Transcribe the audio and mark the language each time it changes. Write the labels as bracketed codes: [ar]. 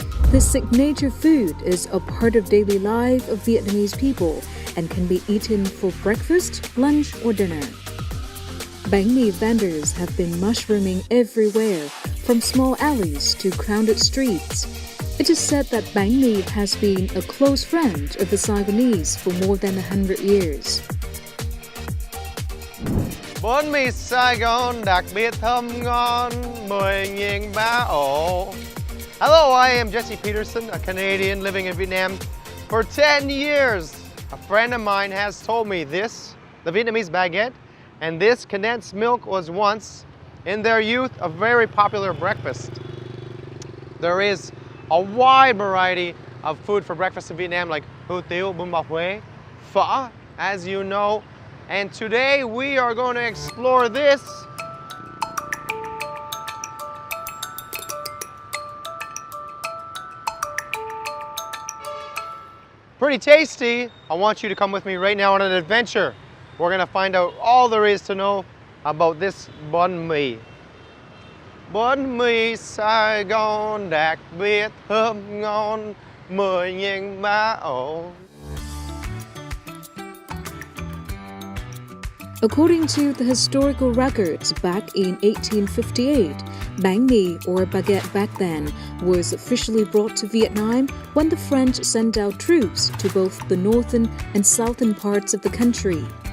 [en] This signature food is a part of daily life of Vietnamese people and can be eaten for breakfast, lunch, or dinner. bánh mì vendors have been mushrooming everywhere, from small alleys to crowded streets. It is said that bánh mì has been a close friend of the Saigonese for more than 100 years. [vi] Bánh mì Sài Gòn đặc biệt thơm ngon, 10.000 bá ổ. [en] Hello, I am Jesse Peterson, a Canadian living in Vietnam for 10 years. A friend of mine has told me this, the Vietnamese Baguette, and this condensed milk was once, in their youth, a very popular breakfast. There is a wide variety of food for breakfast in Vietnam, like hủ tiếu, bún bò Huế, phở, as you know. And today we are going to explore this. Pretty tasty. I want you to come with me right now on an adventure. We're gonna find out all there is to know about this bánh mì. [vi] Bánh mì Sài Gòn đặc biệt thơm ngon, 10.000 bá ổ. [en] According to the historical records, back in 1858, bánh mì, or baguette back then, was officially brought to Vietnam when the French sent out troops to both the northern and southern parts of the country.